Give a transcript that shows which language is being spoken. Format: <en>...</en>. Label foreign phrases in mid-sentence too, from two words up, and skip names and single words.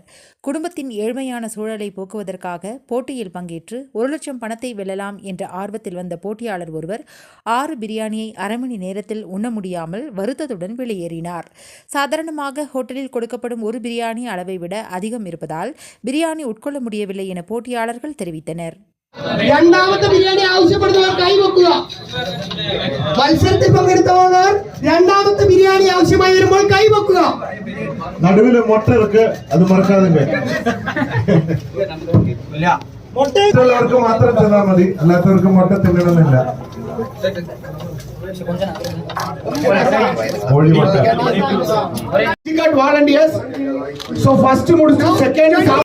<ta>குடும்பத்தின் ஏழ்மையான சூழலை போக்குவதற்காக போட்டியில் பங்கேற்று 1 லட்சம் பணத்தை வெல்லலாம் என்ற ஆர்வத்தில் வந்த போட்டியாளர் ஒருவர் 6 பிரியாணியை அரை மணி நேரத்தில் உண்ண முடியாமல் வருத்தத்துடன் வெளியேறினார். சாதாரணமாக ஹோட்டலில் கொடுக்கப்படும் ஒரு பிரியாணி அளவை விட அதிகம் இருப்பதால் பிரியாணி உட்கொள்ள முடியவில்லை என போட்டியாளர்கள் தெரிவித்தனர்.</ta> <ml>രണ്ടാമത്തെ ബിരിയാണി ആവശ്യപ്പെടുന്നവർ കൈവക്കുക. മത്സരത്തിൽ പങ്കെടുത്തവർ രണ്ടാമത്തെ ബിരിയാണി ആവശ്യമായി വരുമ്പോൾ കൈവക്കുക. നടുവില് മുട്ട ഇருக்கு, അത് മറക്കാതെ. മുട്ടയുള്ളവർക്ക് മാത്രം തിന്നാൽ മതി, അല്ലാത്തവർക്ക് മുട്ട തിന്നണമെന്നില്ല. കോഴി മുട്ട.</ml> <en>volunteers. So first മുടിച്ചു, second</en>